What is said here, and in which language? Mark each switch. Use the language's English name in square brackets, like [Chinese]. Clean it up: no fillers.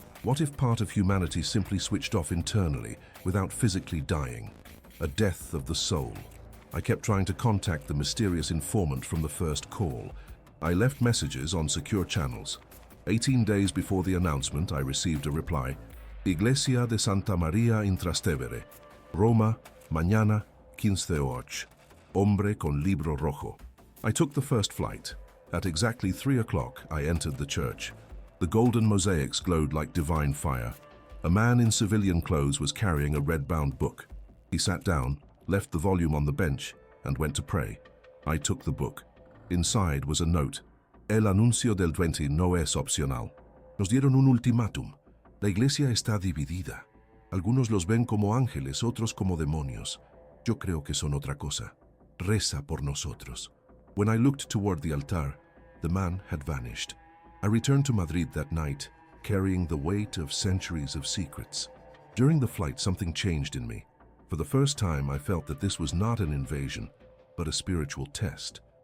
[English] What if part of humanity simply switched off internally without physically dying? A death of the soul. I kept trying to contact the mysterious informant from the first call. I left messages on secure channels. 18 days before the announcement, I received a reply. [Spanish] Iglesia de Santa María in Trastevere, Roma, mañana 15:08. Hombre con libro rojo. [English] I took the first flight. At exactly 3 o'clock, I entered the church. The golden mosaics glowed like divine fire. A man in civilian clothes was carrying a red-bound book. He sat down, left the volume on the bench, and went to pray. I took the book. Inside was a note. [Spanish] El anuncio del 20 no es opcional. Nos dieron un ultimátum. La iglesia está dividida. Algunos los ven como ángeles, otros como demonios. Yo creo que son otra cosa. Reza por nosotros. [English] When I looked toward the altar, the man had vanished. I returned to Madrid that night, carrying the weight of centuries of secrets. During the flight, something changed in me. For the first time, I felt that this was not an invasion, but a spiritual test.